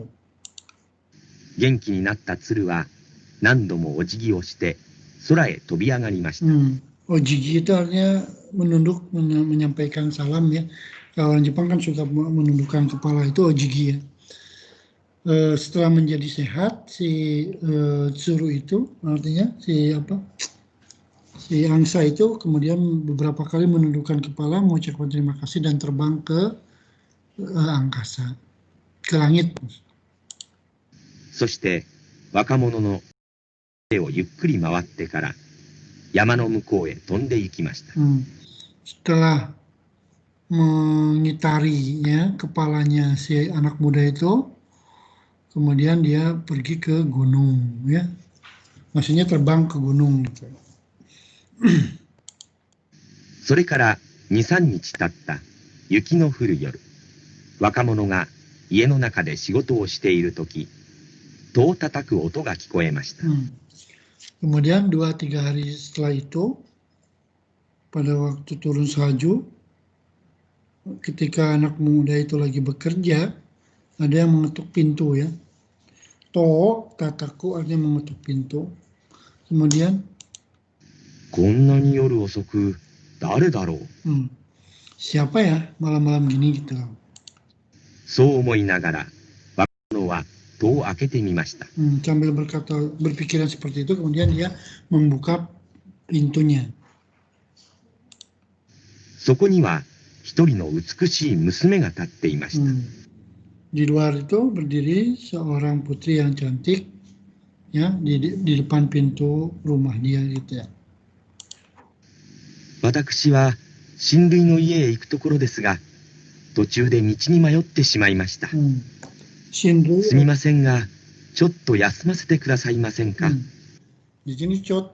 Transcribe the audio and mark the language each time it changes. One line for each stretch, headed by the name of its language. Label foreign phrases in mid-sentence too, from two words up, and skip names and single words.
Japanese: 元気になった鶴は何度もお辞儀をして空へ飛び上がりました。
Indonesian: Ojigi itu artinya menunduk, menyampaikan salam ya. Kalau orang Jepang kan suka menundukkan kepala, itu ojigi ya. Setelah menjadi sehat, si tsuru itu artinya si angsa itu kemudian beberapa kali menundukkan kepala, mengucapkan terima kasih dan terbang ke angkasa, ke langit.
Japanese: そして若者の手をゆっくり回ってから山の向こうへ飛んで行きました。
Indonesian: Setelah mengitari ya kepalanya si anak muda itu, kemudian dia pergi ke gunung ya, maksudnya terbang ke gunung gitu.
Japanese: それから2、3日経った雪の降る夜、若者が家の中で仕事をしているとき、戸を叩く音が聞こえました。
Indonesian: Kemudian 2-3 hari setelah itu, pada waktu turun salju, ketika anak muda itu lagi bekerja, ada yang mengetuk pintu ya.
Japanese: To, tataku
Indonesian: artinya mengetuk pintu. Kemudian
Japanese: こんなに夜遅く誰だろう。
Indonesian: siapa ya malam-malam gini gitu.
Japanese: そう思いながら若者は戸を開けてみました。
Indonesian: Sambil berpikiran seperti itu, kemudian dia membuka pintunya.
Japanese: そこには一人の美しい娘が立っていました。
Indonesian: Di luar itu berdiri seorang putri yang cantik, ya, di depan pintu rumah dia gitu ya.
Japanese: 私は親類の家へ行くところですが、途中で道に迷ってしまいました。すみませんが、ちょっと休ませてくださいませんか。
Indonesian: Di sini